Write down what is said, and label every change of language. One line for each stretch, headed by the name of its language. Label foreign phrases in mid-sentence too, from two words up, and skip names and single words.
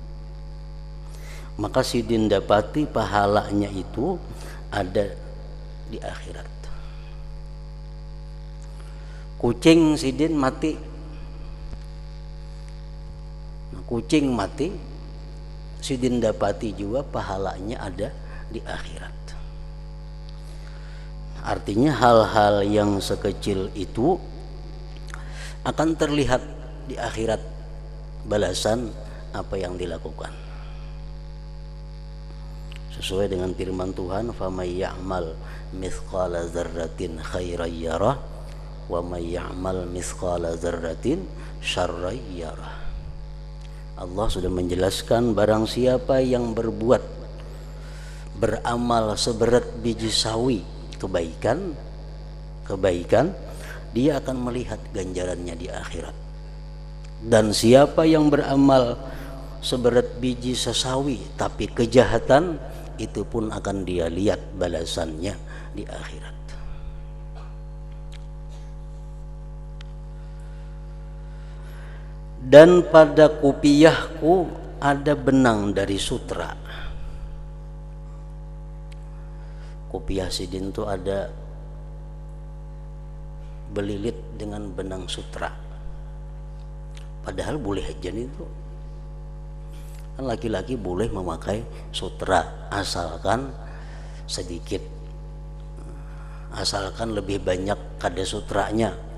Indonesian: Maka Sidin dapati pahalanya itu ada di akhirat. Kucing Sidin mati. Nah, kucing mati, Sidin dapati juga pahalanya ada di akhirat. Artinya hal-hal yang sekecil itu akan terlihat di akhirat balasan apa yang dilakukan. Sesuai dengan firman Tuhan,
Arabic: "فمن يعمل مثقال ذرة خيرا يره ومن يعمل مثقال ذرة شرا يره."
Indonesian: Allah sudah menjelaskan, barang siapa yang beramal seberat biji sawi kebaikan, dia akan melihat ganjarannya di akhirat. Dan siapa yang beramal seberat biji sesawi, tapi kejahatan itu pun akan dia lihat balasannya di akhirat. Dan pada kupiahku ada benang dari sutra. Kupiah Sidin itu ada belilit dengan benang sutra. Padahal boleh aja nih itu. Kan laki-laki boleh memakai sutra asalkan sedikit, asalkan lebih banyak kada sutranya.